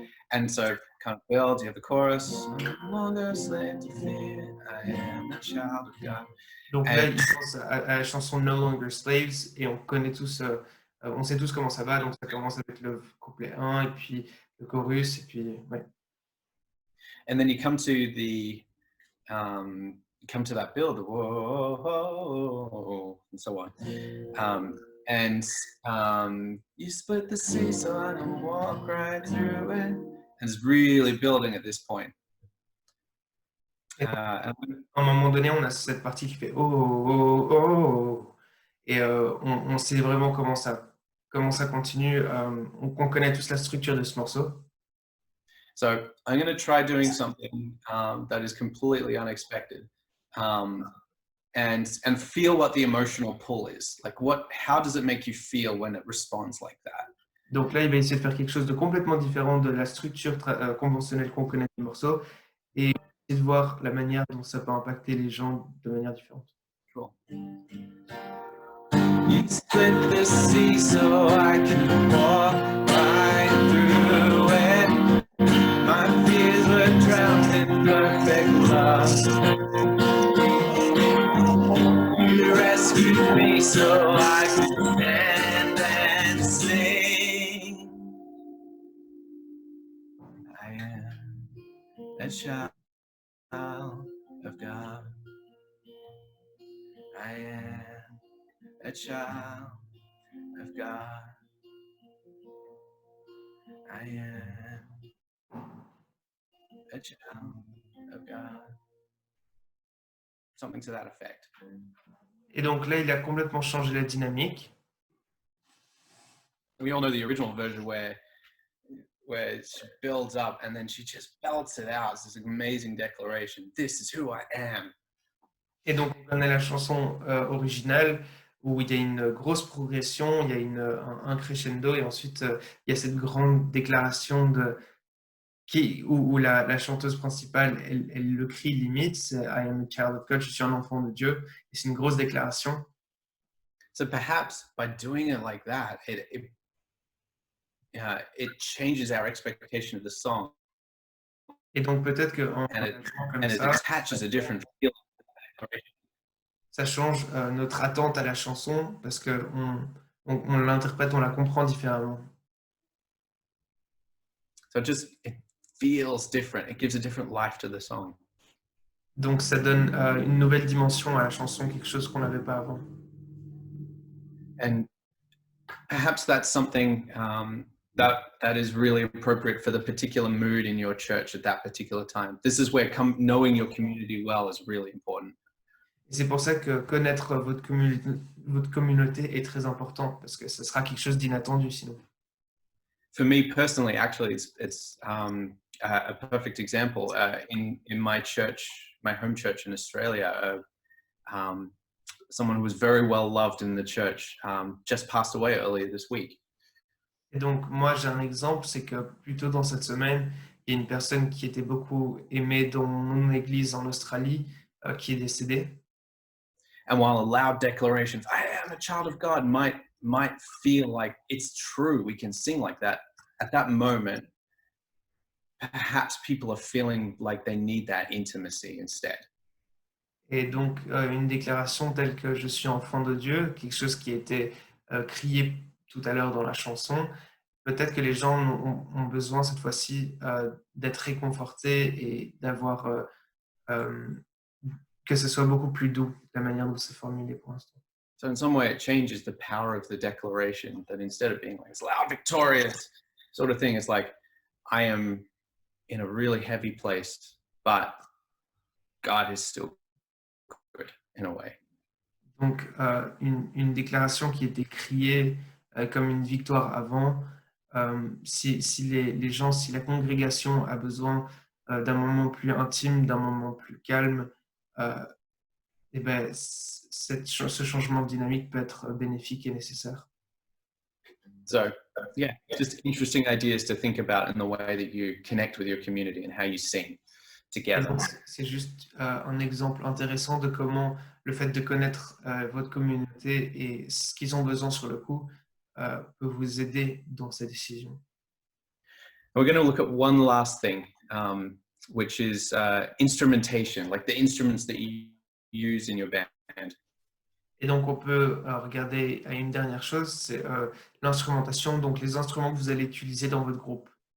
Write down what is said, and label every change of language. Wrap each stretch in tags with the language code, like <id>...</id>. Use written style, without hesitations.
<en>And so kind of builds, you have the chorus, I'm no longer a slave to fear, I am a child of God.</en> <fr>Donc là, il pense à la chanson No Longer Slaves et on connaît tous, on sait tous comment ça va. Donc ça commence avec le couplet 1 et puis le chorus et puis ouais.</fr> <en>And then you come to the come to that build, whoa, and so on. You split the sea so I can walk right through it. And it's really building at this point.</en> <fr>À un moment donné, on a cette partie qui fait oh, oh, oh, oh. Et on sait vraiment comment ça continue. On connaît tous la structure de ce morceau.</fr> <en>So I'm going to try doing something that is completely unexpected, and feel what the emotional pull is. Like how does it make you feel when it responds like that?</en> <fr>Donc là, il va essayer de faire quelque chose de complètement différent de la structure conventionnelle qu'on connaît du morceau et essayer de voir la manière dont ça peut impacter les gens de manière différente.</fr> <en>Cool. You split the sea so I can walk right through it. My fears were drowned in perfect love. You rescued me so I could stand and sing. I am a child of God. I am a child of God. I am a child of God. Something to that effect.</en> <fr>Et donc là, il a complètement changé la dynamique.</fr> <en>We all know the original version where she builds up and then she just belts it out. It's this amazing declaration. This is who I am.</en> <fr>Et donc, on connaît la chanson originale où il y a une grosse progression, il y a un crescendo et ensuite il y a cette grande déclaration où la chanteuse principale, elle le crie limite, c'est</fr> <en>I am a child of God,</en> <fr>je suis un enfant de Dieu, et c'est une grosse déclaration.</fr> <en>So perhaps by doing it like that, it changes our expectation of the song.</en> <fr>Et donc peut-être qu'en</fr> <en>it attaches a different feel.</en> <fr>Ça change notre attente à la chanson parce qu'on l'interprète, on la comprend différemment.</fr> <en>So it feels different. It gives a different life to the song.</en> <fr>Donc ça donne une nouvelle dimension à la chanson, quelque chose qu'on n'avait pas avant.</fr> <en>And perhaps that's something that is really appropriate for the particular mood in your church at that particular time. This is where knowing your community well is really important.</en> <fr>Et c'est pour ça que connaître votre communauté est très important, parce que ce sera quelque chose d'inattendu sinon.</fr> <en>For me personally, actually, it's a perfect example. In my church, my home church in Australia, someone who was very well loved in the church just passed away earlier this week.</en> <fr>Et donc, moi, j'ai un exemple, c'est que plus tôt dans cette semaine, il y a une personne qui était beaucoup aimée dans mon église en Australie qui est décédée.</fr> <en>And while a loud declaration, "I am a child of God," might feel like it's true, we can sing like that. At that moment, perhaps people are feeling like they need that intimacy instead.</en> <fr>Et donc, une déclaration telle que je suis enfant de Dieu, quelque chose qui a été crié tout à l'heure dans la chanson, peut-être que les gens ont besoin cette fois-ci d'être réconfortés et d'avoir que ce soit beaucoup plus doux, la manière dont c'est formulé pour l'instant.</fr> <en>So in some way, it changes the power of the declaration. That instead of being like this loud, victorious sort of thing, it's like, I am in a really heavy place, but God is still good in a way.</en> <fr>Donc, une déclaration qui était criée comme une victoire avant, si les gens, si la congrégation a besoin d'un moment plus intime, d'un moment plus calme, et ben, ce changement de dynamique peut être bénéfique et nécessaire.</fr> <en>So yeah, just interesting ideas to think about in the way that you connect with your community and how you sing</en> <fr>Et</fr> <en>together.</en> <fr>donc, c'est juste un exemple intéressant de comment le fait de connaître votre communauté et ce qu'ils ont besoin sur le coup peut vous aider dans ces décisions.</fr> <en>We're going to look at one last thing, which is instrumentation, like the instruments that you use in your band.</en> <fr>Et donc, on peut regarder à une dernière chose, c'est l'instrumentation, donc les instruments que vous allez utiliser dans votre groupe.</fr>